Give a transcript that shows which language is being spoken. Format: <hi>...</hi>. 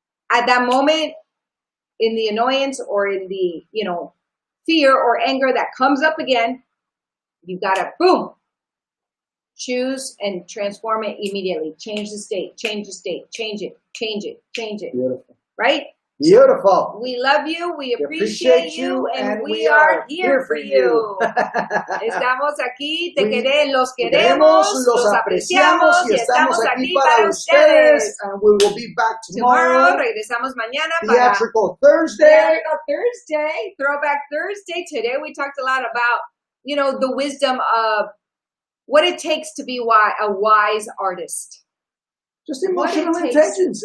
<en>At that moment, in the annoyance or in the, fear or anger that comes up again, you got to, boom, choose and transform it immediately. Change the state, change it. Beautiful. Right? Beautiful. We love you, we appreciate you, and we are here for you.</en> <es>Estamos aquí, los queremos, los apreciamos y estamos aquí para ustedes.</es> <en>And we will be back tomorrow.</en> <es>Regresamos mañana</es> <en>Theatrical Thursday. Throwback Thursday. Today we talked a lot about, the wisdom of what it takes to be a wise artist. Just emotional intelligence.</en>